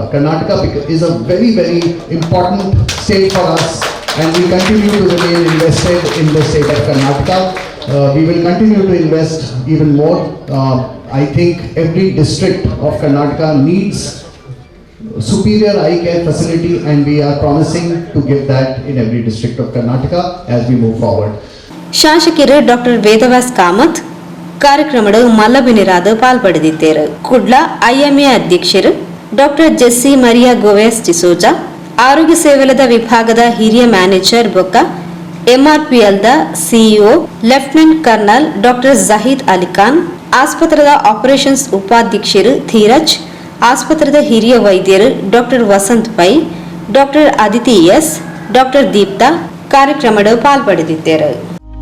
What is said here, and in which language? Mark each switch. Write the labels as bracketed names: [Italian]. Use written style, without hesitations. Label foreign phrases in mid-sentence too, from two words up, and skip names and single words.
[English] Karnataka is a very, very important state for us and we continue to remain invested in the state of Karnataka. We will continue to invest even more. I think every district of Karnataka needs superior eye care facility and we are promising to give that in every district of Karnataka as we move forward. [Tulu] ಶಾಸಕರು ಡಾಕ್ಟರ್ ವೇದವ್ಯಾಸ್ ಕಾಮತ್ ಕಾರ್ಯಕ್ರಮದ ಮಲ್ಲಬಿನಿರಾದ ಪಾಲ್ಪಡೆದಿದ್ದರು. ಕುಡ್ಲ IMA ಅಧ್ಯಕ್ಷರು ಡಾಕ್ಟರ್ ಜೆಸ್ಸಿ ಮರಿಯಾ ಗೋವೆಸ್ ಡಿಸೋಜಾ, ಆರೋಗ್ಯ ಸೇವೆಲದ ವಿಭಾಗದ ಹಿರಿಯ ಮ್ಯಾನೇಜರ್ ಬೊಕ್ಕ MRPLದ CEO [English] Lieutenant Colonel [Tulu] ಡಾಕ್ಟರ್ ಜಹೀದ್ ಅಲಿಖಾನ್, ಆಸ್ಪತ್ರೆದ ಆಪರೇಷನ್ಸ್ ಉಪಾಧ್ಯಕ್ಷರು ಧೀರಜ್, ಆಸ್ಪತ್ರೆದ ಹಿರಿಯ ವೈದ್ಯರು ಡಾಕ್ಟರ್ ವಸಂತ್ ಪೈ, ಡಾಕ್ಟರ್ ಅದಿತಿ ಎಸ್, ಡಾಕ್ಟರ್ ದೀಪ್ತಾ ಕಾರ್ಯಕ್ರಮದ ಪಾಲ್ಪಡೆದಿದ್ದರು.